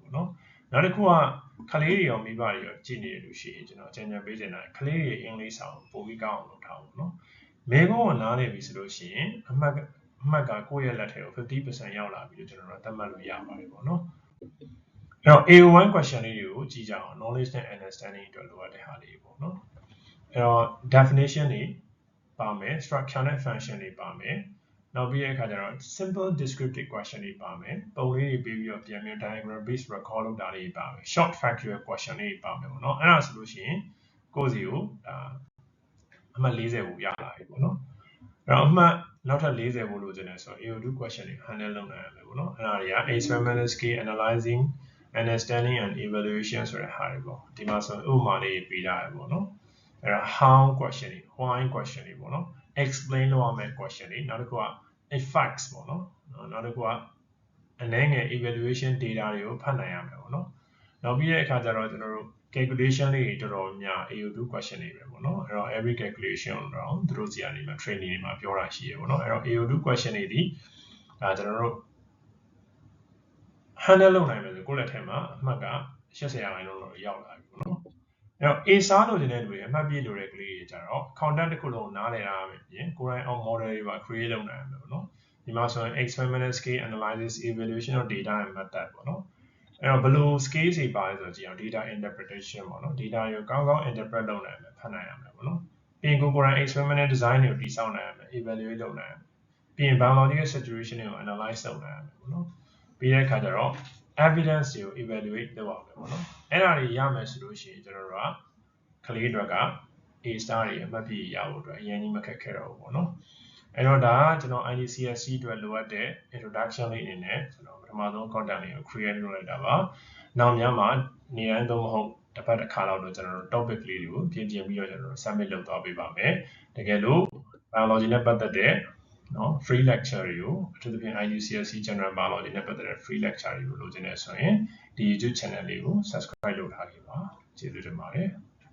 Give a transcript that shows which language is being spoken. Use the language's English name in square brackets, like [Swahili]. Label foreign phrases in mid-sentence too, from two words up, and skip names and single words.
[Burmese] ပေါ့နော်နောက်တစ်ခုကကလေးတွေရောမိဘတွေရောကြည့်နေလို့ရှိရင်ကျွန်တော်ကြံပေးချင်တာကလေးတွေအင်္ဂလိပ်စာကိုပို့ပြီးကောင်းအောင်လုပ်ထားဖို့နော်မေကုန်းကိုနားလည်ပြီဆိုလို့ရှိရင်အမှတ်ကကိုယ့်ရဲ့လက်ထဲကို 50% ရောက်လာပြီလို့ကျွန်တော်တို့သတ်မှတ်လို့ရပါတယ်ပေါ့နော်အဲ့တော့ AO1 question လေးတွေကိုကြည့်ကြအောင် knowledge နဲ့ understanding အတွက်လိုအပ်တဲ့ဟာလေးပေါ့နော်အဲ့တော့ definition တွေပါမယ် structure နဲ့ function တွေပါမယ် နောက်ပြီးတဲ့အခါကျတော့ [English] simple descriptive question [Burmese] တွေပါမယ်ပုံလေးတွေပြီးပြီးတော့ပြန်ပြီး [English] diagram based recall [Burmese] လုပ်တာတွေပါမယ် [English] short factual question [Burmese] တွေပါမယ်ပေါ့နော်အဲ့ဒါဆိုလို့ရှိရင်ကိုယ့်စီကိုအ မှတ်40ကိုရလာပြီပေါ့နော်အဲ့တော့အမှတ်နောက်ထပ်40ကိုလိုချင်တယ်ဆိုတော့ AO2 question တွေ handle လုပ်နိုင်ရမယ်ပေါ့နော်အဲ့ဒါတွေက [English] experimental skill analyzing understanding and evaluation [Burmese] ဆိုတဲ့ဟာတွေပေါ့ဒီမှာဆိုဥပမာလေးပေးထားရပေါ့နော်အဲ့ဒါ [English] how question [Burmese] တွေ [English] why question [Burmese] တွေပေါ့နော် explain လုပ်ရမယ့် question တွေနောက်တစ်ခုက effects ပေါ့နော်နောက်တစ်ခုကအနည်းငယ် [English] evaluation data [Burmese] တွေကိုဖတ်နိုင်ရမယ်ပေါ့နော်နောက်ပြီးတဲ့အခါကျတော့ကျွန်တော်တို့ calculation လေးတွေတော်တော်များ AO2 question တွေပဲပေါ့နော်အဲ့တော့ [English] every calculation [Burmese] တော့သူတို့စီကနေမှ training တွေမှာပြောတာရှိရပေါ့နော်အဲ့တော့ AO2 question တွေဒီဒါကျွန်တော်တို့ handle လုပ်နိုင်မယ်ဆိုကိုယ့်လက်ထဲမှာအမှတ်က80%လောက်ရောက်လာပြီပေါ့နော်အဲ့တော့ A စားလို့တဲ့လူတွေအမှတ်ပြည့်လို့တဲ့ကလေးတွေကြတော့ content တစ်ခုလုံးနားလည်တာပဲပြင်ကိုယ်တိုင်အောင် model တွေပါ create လုပ်နိုင်ရမယ်ပေါ့နော်ဒီမှာဆိုရင် [English] experimental scale analysis evaluation of data and method [Burmese] ပေါ့နော်အဲ့တော့ဘယ်လို scale တွေပါလဲဆိုတော့ကြည့်အောင် [English] data interpretation [Burmese] ပေါ့နော် data ကိုကောင်းကောင်း interpret လုပ်နိုင်မယ်ဖတ်နိုင်ရမယ်ပေါ့နော်ပြီးရင်ကိုယ်တိုင် [English] experimental design [Burmese] တွေကိုတည်ဆောက်နိုင်ရမယ် evaluate လုပ်နိုင်ရမယ် ပြီးရင် [English] biological situation [Burmese] တွေကို analyze လုပ်နိုင်ရမယ်ပေါ့နော်ပြီးတဲ့အခါကျတော့ evidence တွေကို evaluate လုပ်ရမယ်ပေါ့နော်အဲ့ဒါတွေရမယ်ဆိုလို့ရှိရင်ကျွန်တော်တို့က ကလေးတွေက [English] A star [Burmese] တွေအမှတ်ပြည့်ရဖို့အတွက်အရင်ကြီးမခက်ခဲတော့ဘူးပေါ့နော်အဲ့တော့ဒါကကျွန်တော် IGCSE အတွက်လိုအပ်တဲ့ introduction လေးအနေနဲ့ကျွန်တော်ပထမဆုံး content လေးကို create လုပ်လိုက်တာပါနောက်များမှာနေရာတော့မဟုတ်တစ်ပတ်တစ်ခါလောက်တော့ကျွန်တော်တို့ topic လေးတွေကိုပြင်ပြီးတော့ကျွန်တော်တို့ submit လုပ်သွားပေးပါမယ်တကယ်လို့ biology နဲ့ပတ်သက်တဲ့နော် [English] free lecture [Burmese] တွေကိုအထူးသဖြင့် [English] IGCSE general biology [Burmese] နဲ့ပတ်သက်တဲ့ [English] free lecture [Burmese] တွေကိုလိုချင်တယ်ဆိုရင်ဒီ YouTube channel လေးကို subscribe လုပ်ထားခဲ့ပါကျေးဇူးတင်ပါတယ်